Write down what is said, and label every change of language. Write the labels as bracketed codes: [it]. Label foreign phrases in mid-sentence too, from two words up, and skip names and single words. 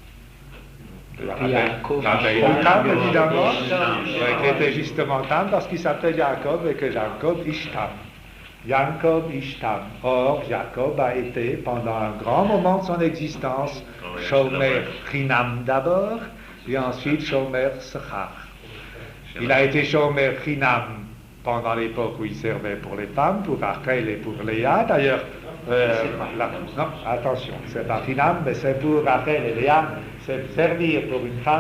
[fr] La veille du tam, évidemment, qui était justement tam parce qu'il s'appelait Jacob et que Jacob Ishtam. Jacob Ishtam. Or, Jacob a été, pendant un grand moment de son existence, [he] שומר חינם [fr] d'abord, puis ensuite [he] שומר שכר. [fr] Il a été [he] שומר חינם [fr] pendant l'époque où il servait pour les femmes, pour Rachel et pour Léa. D'ailleurs, non, attention, c'est pas Chinam, mais c'est pour Rachel et Léa, c'est servir pour une femme.